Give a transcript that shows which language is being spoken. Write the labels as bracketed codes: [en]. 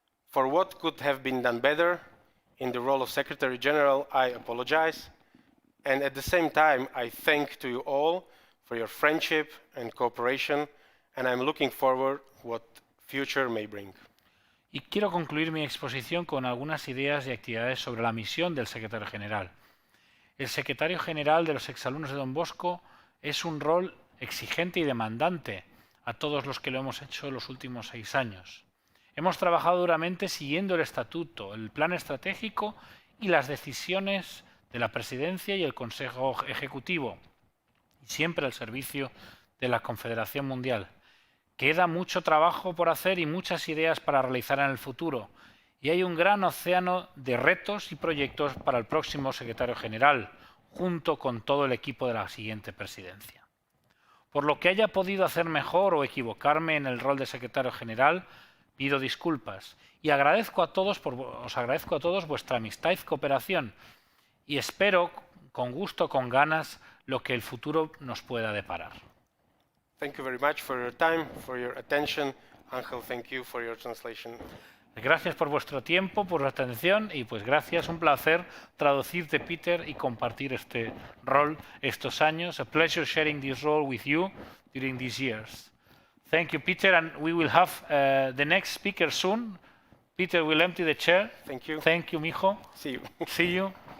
[en] For what could have been done better in the role of Secretary General, I apologize, and at the same time, I thank to you all for your friendship and cooperation, and I'm looking forward what future may bring. [es] Y quiero concluir mi exposición con algunas ideas y actividades sobre la misión del secretario general. El secretario general de los exalumnos de Don Bosco es un rol exigente y demandante a todos los que lo hemos hecho los últimos 6 años. Hemos trabajado duramente siguiendo el estatuto, el plan estratégico y las decisiones de la Presidencia y el Consejo Ejecutivo, y siempre al servicio de la Confederación Mundial. Queda mucho trabajo por hacer y muchas ideas para realizar en el futuro, y hay un gran océano de retos y proyectos para el próximo secretario general, junto con todo el equipo de la siguiente presidencia. Por lo que haya podido hacer mejor o equivocarme en el rol de secretario general, pido disculpas y os agradezco a todos vuestra amistad y cooperación, y espero con gusto, con ganas, lo que el futuro nos pueda deparar. [en] Thank you very much for your time, for your attention, Angel, thank you for your translation. [es] Gracias por vuestro tiempo, por vuestra atención y pues gracias, un placer traducirte, Peter, y compartir este rol estos años. [en] A pleasure sharing this role with you during these years. Thank you, Peter, and we will have the next speaker soon. Peter will empty the chair. Thank you. Thank you, mijo. See you. See you.